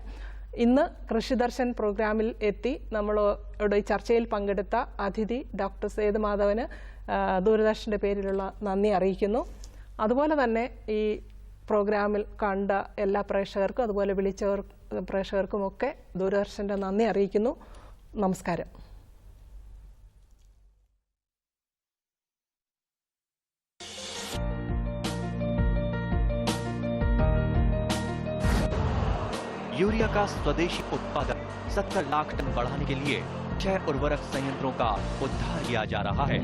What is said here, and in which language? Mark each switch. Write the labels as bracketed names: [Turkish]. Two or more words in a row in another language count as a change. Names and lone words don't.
[Malayalam] ഇന്ന് കൃഷിദർശൻ പ്രോഗ്രാമിൽ എത്തി നമ്മളോട് ഈ ചർച്ചയിൽ പങ്കെടുത്ത അതിഥി ഡോക്ടർ സേതുമാധവന് ദൂരദർശൻ്റെ പേരിലുള്ള നന്ദി അറിയിക്കുന്നു. അതുപോലെ തന്നെ ഈ പ്രോഗ്രാമിൽ കണ്ട എല്ലാ പ്രേക്ഷകർക്കും അതുപോലെ വിളിച്ചവർ പ്രേക്ഷകർക്കുമൊക്കെ ദൂരദർശൻ്റെ നന്ദി അറിയിക്കുന്നു. നമസ്കാരം. [Hindi] यूरिया का स्वदेशी उत्पादन 70 लाख टन बढ़ाने के लिए 6 उर्वरक संयंत्रों का उद्धार किया जा रहा है।